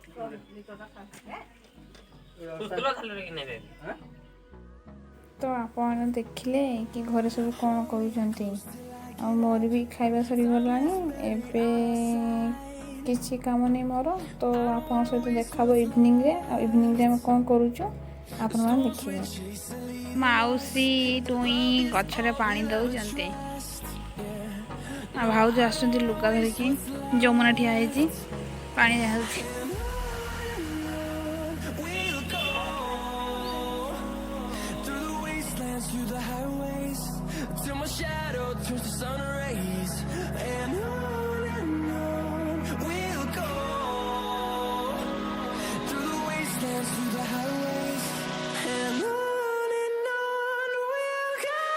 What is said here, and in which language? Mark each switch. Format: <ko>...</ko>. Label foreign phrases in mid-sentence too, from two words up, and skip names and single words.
<or>ତ ଆପଣ ଦେଖିଲେ କି ଘରେ ସବୁ କ'ଣ କରୁଛନ୍ତି ଆଉ ମୋର ବି ଖାଇବା ସରିଗଲାଣି ଏବେ କିଛି କାମ ନାହିଁ ମୋର ତ ଆପଣଙ୍କ ସହିତ ଦେଖାବ ଇଭିନିଂରେ ଆଉ ଇଭିନିଂରେ ଆମେ କ'ଣ କରୁଛୁ ଆପଣମାନେ ଦେଖିବେ ମାଉସୀ ଟୁଇଁ ଗଛରେ ପାଣି ଦେଉଛନ୍ତି ଆଉ ଭାଉଜ ଆସୁଛନ୍ତି ଲୁଗା ଧରିକି ଯମୁନା ଠିଆ ହେଇଛି ପାଣି ଦିଆହେଉଛି</or> <en>through the highways till my shadow turns to sun rays and on we'll go through the wastelands through the highways and on we'll go</en>